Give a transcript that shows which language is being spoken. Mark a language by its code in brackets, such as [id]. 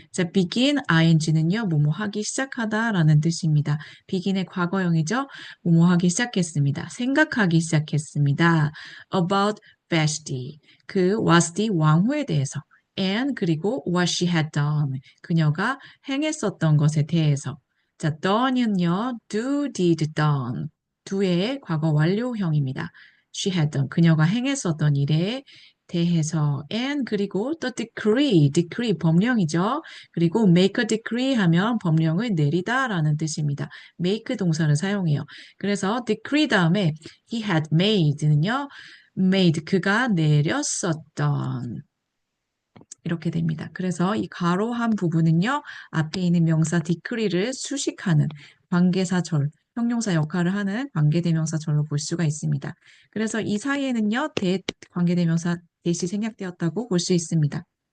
[ko] 자, begin ing는요, 뭐뭐 하기 시작하다라는 뜻입니다. begin의 과거형이죠. 뭐뭐 하기 시작했습니다. 생각하기 시작했습니다. [en] about Vashti. [ko] 그 와스디 왕후에 대해서. [en] and [ko] 그리고 [en] what she had done. [ko] 그녀가 행했었던 것에 대해서. 자, done은요, do, did, done. do의 과거 완료형입니다. [en] she had done. [ko] 그녀가 행했었던 일에 대해서 and 그리고 또 decree 법령이죠. 그리고 make a decree 하면 법령을 내리다라는 뜻입니다. make 동사를 사용해요. 그래서 decree 다음에 [en] he had made는요. made [ko] 그가 내렸었던 이렇게 됩니다. 그래서 이 가로한 부분은요. 앞에 있는 명사 decree를 수식하는 관계사절 형용사 역할을 하는 관계대명사절로 볼 수가 있습니다. 그래서 이 사이에는요, 관계대명사 대시 생략되었다고 볼 수 있습니다.